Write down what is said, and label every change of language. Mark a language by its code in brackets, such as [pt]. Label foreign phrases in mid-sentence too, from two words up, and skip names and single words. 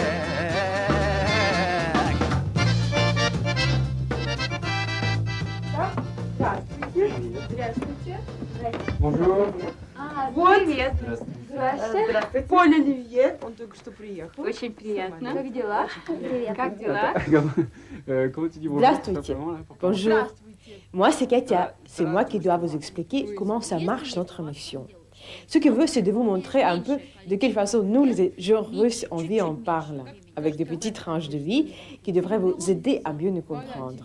[ru] Здравствуйте. [fr] Bonjour. [ru] Вот. Привет. Здравствуйте. Поль Оливье, он только что приехал. Очень приятно. Как дела? Привет. Как дела? [fr] Comment tu dis bonjour? Здравствуйте. Bonjour. Moi, c'est Katia. C'est moi qui dois vous expliquer comment ça marche notre mission. Ce que je veux, c'est de vous montrer un peu de quelle façon nous, les gens russes, on vit en parle, avec des petites tranches de vie qui devraient vous aider à mieux nous comprendre.